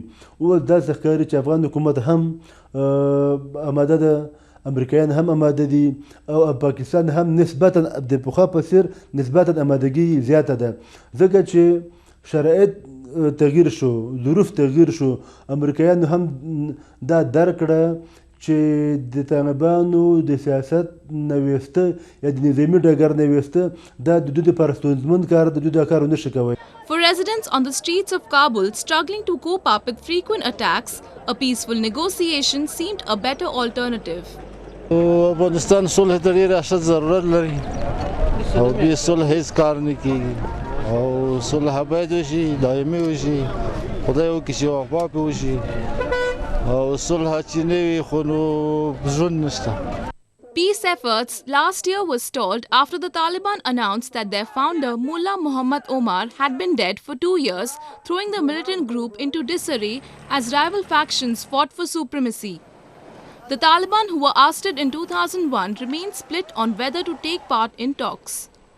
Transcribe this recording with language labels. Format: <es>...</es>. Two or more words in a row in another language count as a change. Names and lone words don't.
<ps>اوس داسې ښکاري چې افغان حکومت هم اماده ده، امریکایان هم آماده دي، او پاکستان هم نسبتا د پخوا په څېر نسبتا آمادګي زیاته ده، ځکه چې شرایط تغییر شو، ظروف تغییر شو. امریکایانو هم دا درک کړه چې د طالبانو د سیاست نویسته یا د نظامي ډګر نویسته دا د دوی دپاره ستونزمن کار د دوی دا کار ونه شي کوی.</ps> <en>For residents on the streets of Kabul struggling to cope up with frequent attacks, a peaceful negotiation seemed a better alternative.</en> <ps>افغانستان صلح ته ډېر اشد ضرورت لري او بې صلح هېڅ کار نه کېږي او صلح باید وشي، دایمي وشي، خدای وکړي چې وفا پرې وشي او صلح چې نه وي خو نو ژوند نشته.</ps> <en>Peace efforts last year were stalled after the Taliban announced that their founder, Mullah Muhammad Omar, had been dead for 2 years, throwing the militant group into disarray as rival factions fought for supremacy. The Taliban, who were ousted in 2001, remain split on whether to take part in talks.</en>